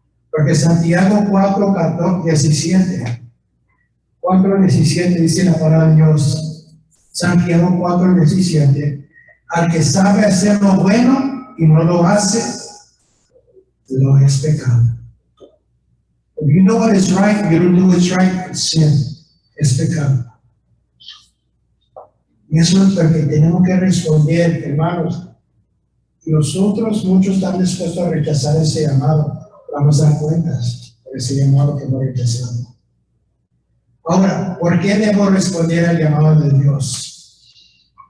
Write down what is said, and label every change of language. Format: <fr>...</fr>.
<es>Porque Santiago 4:17 dice la palabra de Dios. Santiago 4:17, al que sabe hacer lo bueno y no lo hace, lo es pecado.</es> <en>If you know what is right, you don't do what's right, it's sin.</en> <es>Es pecado. Y eso es porque tenemos que responder, hermanos. Y nosotros, muchos están dispuestos a rechazar ese llamado. Vamos a dar cuentas por ese llamado que hemos rechazado. Ahora, ¿por qué debo responder al llamado de Dios?</es>